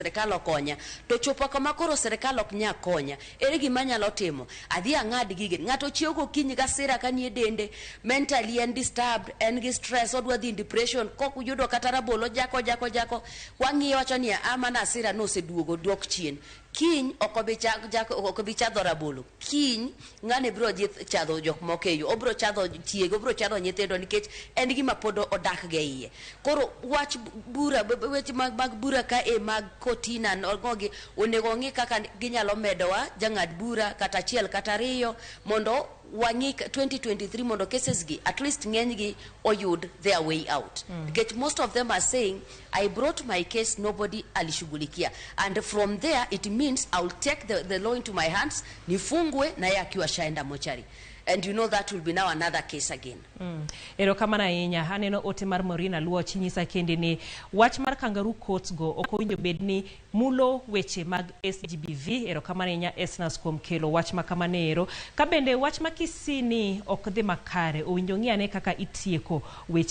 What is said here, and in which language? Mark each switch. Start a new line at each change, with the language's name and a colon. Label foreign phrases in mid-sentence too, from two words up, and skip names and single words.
Luo (Kenya and Tanzania): serikal okonya to chopo kama koro serikal ok nya konya ere gima nyalo timo adhi ang'ad gige ng'ato chiewo gokinyi gasira kanie dende
English: mentally and disturbed
Luo (Kenya and Tanzania): and gi stress odwa dhi depression kok uyudo kata rabolo jako wang'iyo wacho ni amana asira no seduogo dok chien kiny okobi chadho rabolo kiny ng'ane biro chadho jok mokeyo obro chadho tiego obro chadho nyithindo nikech en gima pod odak ge iye koro wach bura weche mag bura ka mag kotina ngogi onego ng'i kaka ginyalo medowa jang'ad bura kata achiel kata ariyo mondo wangi 2023 mondo cases gi
English: at least
Luo (Kenya and Tanzania): ng'eny gi oyud
English: their way out because most of them are saying I brought my case nobody
Luo (Kenya and Tanzania): alishughulikia
English: and from there it means I'll take the law into my hands
Swahili: nifungwe na yeye akiwa shaenda mochari
English: and you know that will be now another case again.
Luo (Kenya and Tanzania): Ero kamana ahinya aneno ote mar Morina luo chinyisa kende ni wach mar
English: kangaroo courts
Luo (Kenya and Tanzania): go ok owinjo bedni mulo weche mag SGBV. Ero kamana ahinya Esnas kuom kelo wach ma kamane ero ka bende wach ma Kisii ni ok dhi makare owinjo ng'iane kaka itieko weche gi.